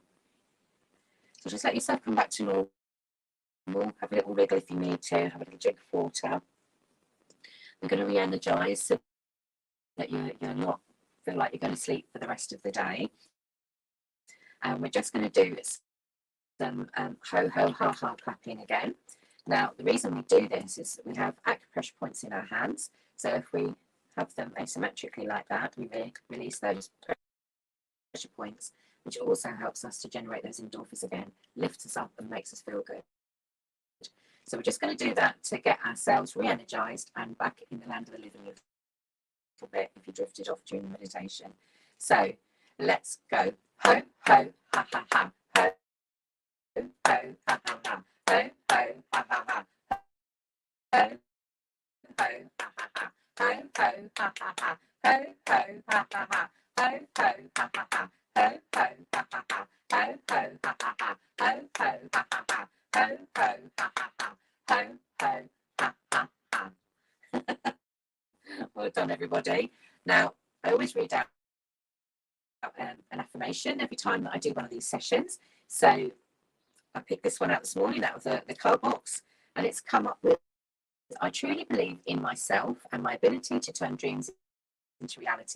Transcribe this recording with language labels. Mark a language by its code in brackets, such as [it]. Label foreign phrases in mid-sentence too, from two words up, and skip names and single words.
[en] So just let yourself come back to normal, have a little wriggle if you need to, have a little drink of water. We're going to re-energise so that you're not feel like you're going to sleep for the rest of the day. And we're just going to do some ho ho ha ha clapping again. Now the reason we do this is that we have acupressure points in our hands, so if we have them asymmetrically like that, we release those pressure points, which also helps us to generate those endorphins again, lifts us up and makes us feel good. So we're just going to do that to get ourselves re-energized and back in the land of the living a little bit if you drifted off during the meditation. So let's go. Ho, ho, ha, ha, ha. Ho, ho, ha, ha, ha. Ho, ho, ha, ha, ha. Ho, ho, ha, ha, ha. Ho, ho, ha, ha, ha. Ho, ho, ha, ha, ha. Ho, ho, ha, ha, ha. Ho, ho, ha, ha, ha. Ho, ho, ha, ha, ha. Ho, ho, ha, ha, ha. Ho, ho, ha, ha, ha. Ho, ho, ha, ha, ha. Well done, everybody. Now, I always read out an affirmation every time that I do one of these sessions. So I picked this one out this morning out of the card box, and it's come up with, I truly believe in myself and my ability to turn dreams into reality.